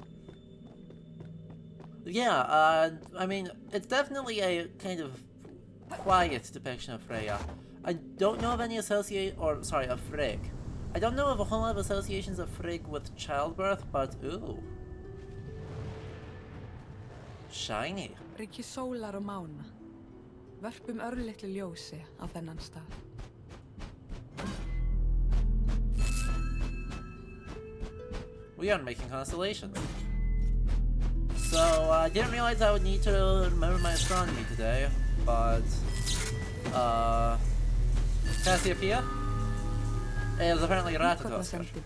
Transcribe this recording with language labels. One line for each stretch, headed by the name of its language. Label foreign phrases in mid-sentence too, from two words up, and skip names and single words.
English: Yeah, I mean, it's definitely a kind of quiet depiction of Freya. I don't know of any of Frigg. I don't know of a whole lot of associations of Frigg with childbirth, but ooh. Shiny.
Icelandic: Ríki sólar og mána. Vörpum örlitlu ljósi á þennan stað.
English: We are making constellations. So, I didn't realize I would need to remember my astronomy today, but, Cassiopeia is apparently Ratatoskr.